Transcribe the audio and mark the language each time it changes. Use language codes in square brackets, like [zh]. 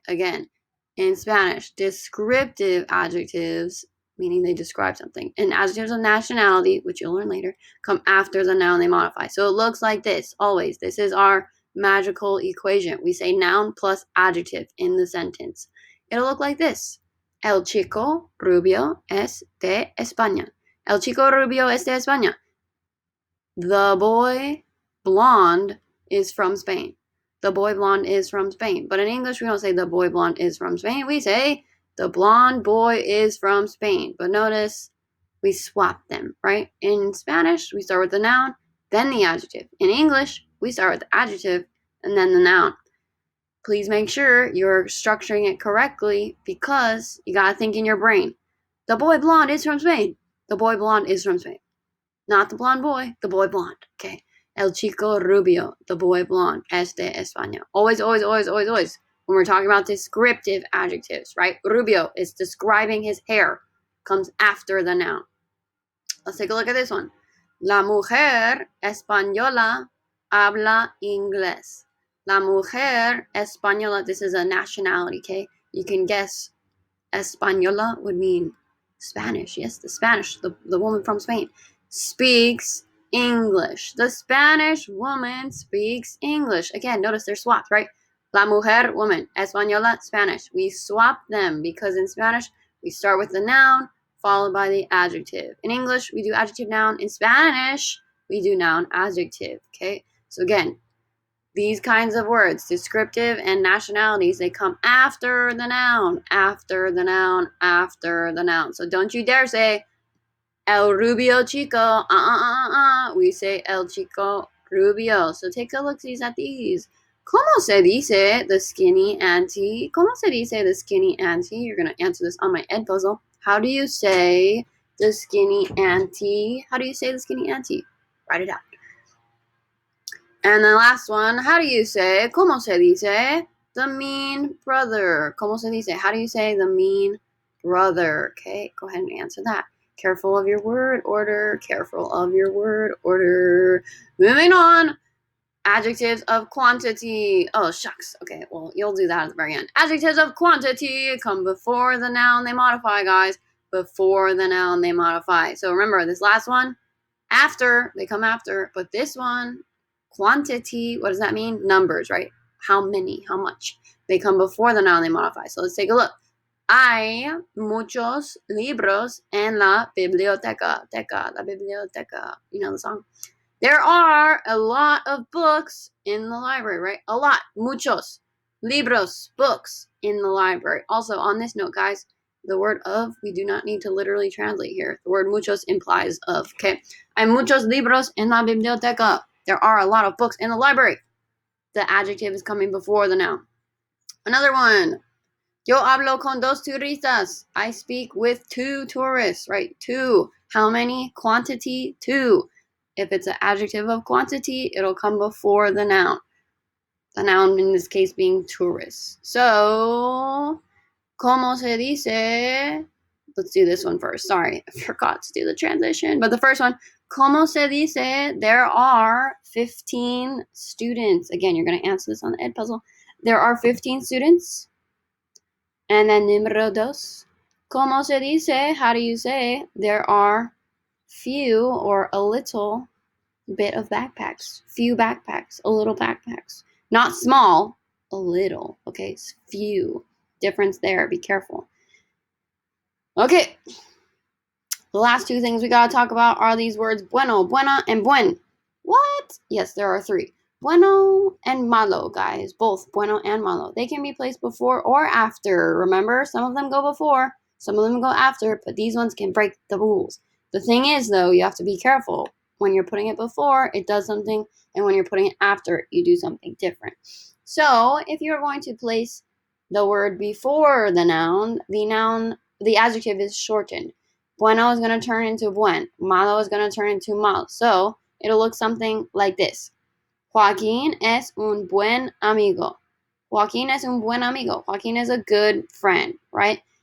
[en] Again, in Spanish, descriptive adjectives, meaning they describe something, and adjectives of nationality, which you'll learn later, come after the noun they modify. So it looks like this, always. This is our magical equation. We say noun plus adjective in the sentence. It'll look like this. [es] El chico rubio es de España. El chico rubio es de España. [en] The boy blonde is from Spain. The boy blonde is from Spain. But in English, we don't say the boy blonde is from Spain. We say the blonde boy is from Spain. But notice we swap them, right? In Spanish, we start with the noun, then the adjective. In English, we start with the adjective and then the noun. Please make sure you're structuring it correctly because you gotta think in your brain. The boy blonde is from Spain. The boy blonde is from Spain. Not the blonde boy, the boy blonde. Okay. El chico rubio, the boy blonde, es de España. Always, always, always, always, always. When we're talking about descriptive adjectives, right? Rubio is describing his hair, comes after the noun. Let's take a look at this one. [es] La mujer española habla inglés. La mujer española, [en] this is a nationality, okay? You can guess española would mean Spanish. Yes, the Spanish, the woman from Spain, speaks English. The Spanish woman speaks English. Again, notice they're swapped, right? [es] La mujer, [en] woman. Española, Spanish. We swap them because in Spanish, we start with the noun followed by the adjective. In English, we do adjective, noun. In Spanish, we do noun, adjective, okay? So again, these kinds of words, descriptive and nationalities, they come after the noun, after the noun, after the noun. So don't you dare say [es] El Rubio Chico, [en] We say [es] El Chico Rubio. [en] So take a look at these. [es] ¿Cómo se dice [en] the skinny auntie? [es] ¿Cómo se dice the skinny auntie? [en] You're going to answer this on my Ed puzzle. How do you say the skinny auntie? How do you say the skinny auntie? Write it out. And the last one, how do you say, [es] ¿cómo se dice [en] the mean brother? [es] ¿Cómo se dice? [en] How do you say the mean brother? Okay, go ahead and answer that. Careful of your word order. Careful of your word order. Moving on. Adjectives of quantity. Oh, shucks. Okay, well, you'll do that at the very end. Adjectives of quantity come before the noun they modify, guys. Before the noun they modify. So remember, this last one, after, they come after. But this one, quantity, what does that mean? Numbers, right? How many, how much. They come before the noun they modify. So let's take a look. [es] Hay muchos libros en la biblioteca. La biblioteca. [en] You know the song? There are a lot of books in the library, right? A lot. Muchos. Libros. Books in the library. Also, on this note, guys, the word of, we do not need to literally translate here. The word muchos implies of, okay? [es] Hay muchos libros en la biblioteca. [en] There are a lot of books in the library. The adjective is coming before the noun. Another one. [es] Yo hablo con dos turistas. [en] I speak with two tourists, right? Two. How many? Quantity, two. If it's an adjective of quantity, it'll come before the noun. The noun in this case being tourists. So, [es] ¿cómo se dice? [en] Let's do this one first. Sorry, I forgot to do the transition. But the first one, [es] ¿cómo se dice? [en] There are 15 students. Again, you're going to answer this on the Ed puzzle. There are 15 students. And then [es] número dos, ¿cómo se dice? [en] How do you say? There are few or a little bit of backpacks. Few backpacks, a little backpacks. Not small, a little, okay? It's few. difference there. Be careful. Okay. The last two things we gotta talk about are these words bueno, buena, and buen. What? Yes, there are three. Bueno and malo, guys. Both bueno and malo. They can be placed before or after. Remember, some of them go before, some of them go after, but these ones can break the rules. The thing is, though, you have to be careful. When you're putting it before, it does something, and when you're putting it after, you do something different. So, if you're going to place the word before the noun, the adjective is shortened. Bueno is going to turn into buen. Malo is going to turn into mal. So it'll look something like this. [es] Joaquín es un buen amigo. Joaquín es un buen amigo. [en] Joaquín is a good friend, right?